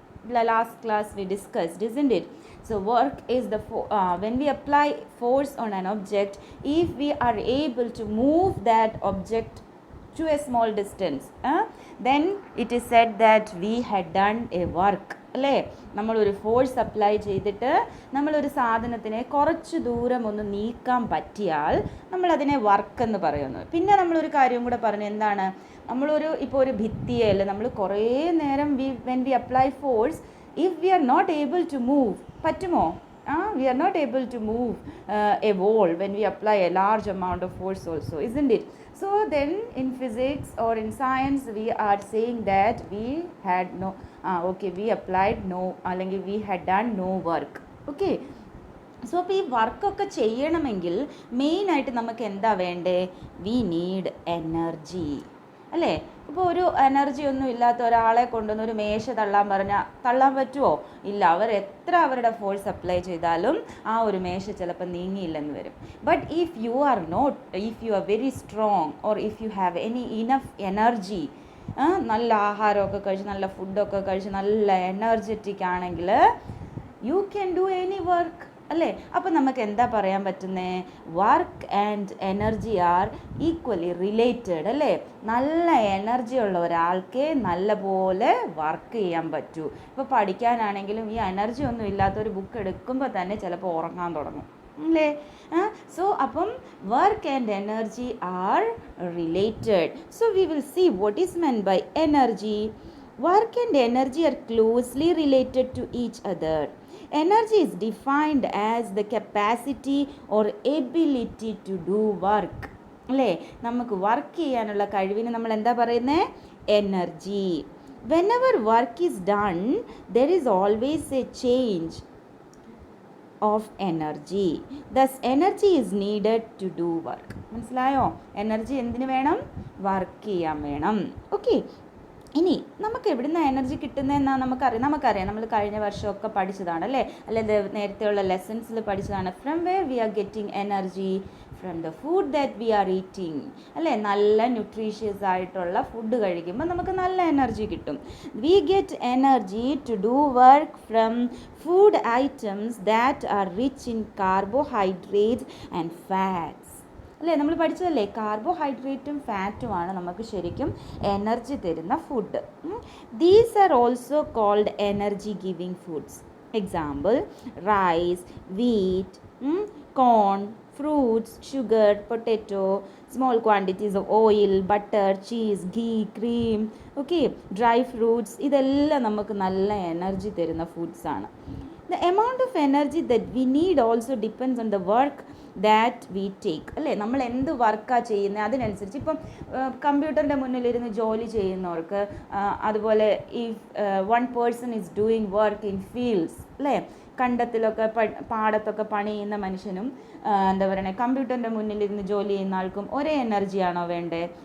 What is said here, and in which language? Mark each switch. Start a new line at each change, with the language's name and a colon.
English: The last class we discussed, isn't it? So, work is the when we apply force on an object, if we are able to move that object to a small distance, then it is said that we had done a work.
Malayalam: അല്ലേ, നമ്മളൊരു force apply ചെയ്തിട്ട് നമ്മളൊരു സാധനത്തിനെ കുറച്ച് ദൂരം ഒന്ന് നീക്കാൻ പറ്റിയാൽ നമ്മളതിനെ വർക്ക് എന്ന് പറയുന്നു. പിന്നെ നമ്മളൊരു കാര്യം കൂടെ പറഞ്ഞു, എന്താണ്, ഇപ്പോൾ ഒരു ഭിത്തിയല്ല നമ്മൾ കുറേ നേരം
English: when we apply force, if we are not able to move,
Malayalam: പറ്റുമോ?
English: We are not able to move a wall when we apply a large amount of force also, isn't it? So then in physics or in science we are saying that we had we applied no, അല്ലെങ്കിൽ we had done no work.
Malayalam: Okay, so അപ്പോൾ ഈ വർക്കൊക്കെ ചെയ്യണമെങ്കിൽ മെയിനായിട്ട് നമുക്ക് എന്താ വേണ്ടേ?
English: we need energy,
Malayalam: അല്ലേ? ഇപ്പോൾ ഒരു എനർജി ഒന്നും ഇല്ലാത്ത ഒരാളെ കൊണ്ടുവന്ന് ഒരു മേശ തള്ളാൻ പറഞ്ഞാൽ തള്ളാൻ പറ്റുമോ? ഇല്ല. എത്ര അവരുടെ ഫോഴ്സ് അപ്ലൈ ചെയ്താലും ആ ഒരു മേശ ചിലപ്പോൾ നീങ്ങിയില്ലെന്ന് വരും.
English: but if you are very strong or if you have enough energy,
Malayalam: നല്ല ആഹാരമൊക്കെ കഴിച്ച് നല്ല ഫുഡൊക്കെ കഴിച്ച് നല്ല എനർജറ്റിക് ആണെങ്കിൽ
English: You can do any work, അല്ലേ?
Malayalam: അപ്പം നമുക്ക് എന്താ പറയാൻ പറ്റുന്നത്?
English: work and energy are equally related,
Malayalam: അല്ലേ? നല്ല എനർജി ഉള്ള ഒരാൾക്ക് നല്ല പോലെ വർക്ക് ചെയ്യാൻ പറ്റൂ. ഇപ്പോൾ പഠിക്കാനാണെങ്കിലും ഈ എനർജി ഒന്നും ഇല്ലാത്തൊരു ബുക്ക് എടുക്കുമ്പോൾ തന്നെ ചിലപ്പോൾ ഉറങ്ങാൻ തുടങ്ങും, അല്ലേ?
English: So അപ്പം work and energy are related. So we will see what is meant by energy. Work and energy are closely related to each other. Energy is defined as the capacity or ability to do work.
Malayalam: അല്ലേ, നമുക്ക് work ചെയ്യാനുള്ള കഴിവിന് നമ്മൾ എന്താ പറയുന്നത്?
English: Energy. Whenever work is done, there is always a change of energy. Thus, energy is needed to do work.
Malayalam: മനസ്സിലായോ? Energy എന്തിനു വേണം? വർക്ക് ചെയ്യാൻ വേണം. ഓക്കെ, ഇനി നമുക്ക് എവിടുന്ന എനർജി കിട്ടുന്നതെന്നാണ് നമുക്കറിയാം. നമ്മൾ കഴിഞ്ഞ വർഷമൊക്കെ പഠിച്ചതാണ്, അല്ലേ? അല്ലെങ്കിൽ നേരത്തെയുള്ള ലെസൺസിൽ പഠിച്ചതാണ്.
English: From where we are getting energy? From the food that we are eating, അല്ലേ?
Malayalam: നല്ല ന്യൂട്രീഷ്യസ് ആയിട്ടുള്ള ഫുഡ് കഴിക്കുമ്പോൾ നമുക്ക് നല്ല എനർജി കിട്ടും.
English: We get energy to do work from food items that are rich in carbohydrates and fats, അല്ലേ?
Malayalam: നമ്മൾ പഠിച്ചതല്ലേ, കാർബോഹൈഡ്രേറ്റും ഫാറ്റുമാണ് നമുക്ക് ശരിക്കും എനർജി തരുന്ന food.
English: These are also called energy giving foods. Example: rice, wheat, corn, fruits, sugar, potato, small quantities of oil, butter, cheese, ghee, cream, okay, dry fruits,
Malayalam: ഇതെല്ലാം നമുക്ക് നല്ല energy തരുന്ന foods ആണ്.
English: The amount of energy that we need also depends on the work that we take, അല്ലേ?
Malayalam: നമ്മൾ എന്ത് വർക്കാണ് ചെയ്യുന്നത് അതിനനുസരിച്ച്. ഇപ്പം കമ്പ്യൂട്ടറിൻ്റെ മുന്നിലിരുന്ന് ജോലി ചെയ്യുന്നവർക്ക്, അതുപോലെ
English: if one person is doing work in fields,
Malayalam: അല്ലേ? കണ്ടത്തിലൊക്കെ പാടത്തൊക്കെ പണി ചെയ്യുന്ന മനുഷ്യനും എന്താ പറയുക കമ്പ്യൂട്ടറിൻ്റെ മുന്നിലിരുന്ന് ജോലി ചെയ്യുന്ന ആൾക്കും ഒരേ എനർജിയാണോ വേണ്ടേ?